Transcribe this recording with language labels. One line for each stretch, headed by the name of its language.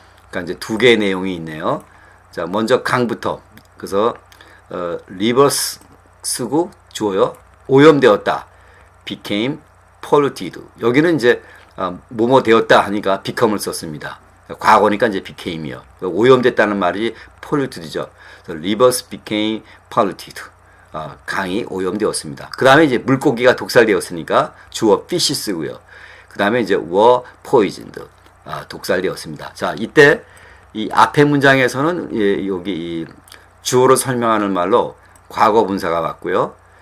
Korean: 그러니까 이제 두 개의 내용이 있네요. 자, 먼저 강부터. 그래서 rivers 쓰고 주어요. 오염되었다.
English: became polluted.
Korean: 여기는 이제 뭐뭐 되었다 하니까 become을 썼습니다. 과거니까 이제 became이요. 오염됐다는 말이 polluted죠.
English: rivers became polluted.
Korean: 강이 오염되었습니다. 그 다음에 이제 물고기가 독살되었으니까 주어 fish 쓰고요. 그 다음에 이제 were poisoned. 독살되었습니다. 자, 이때 이 앞에 문장에서는 여기 이 주어로 설명하는 말로 과거 분사가 왔고요.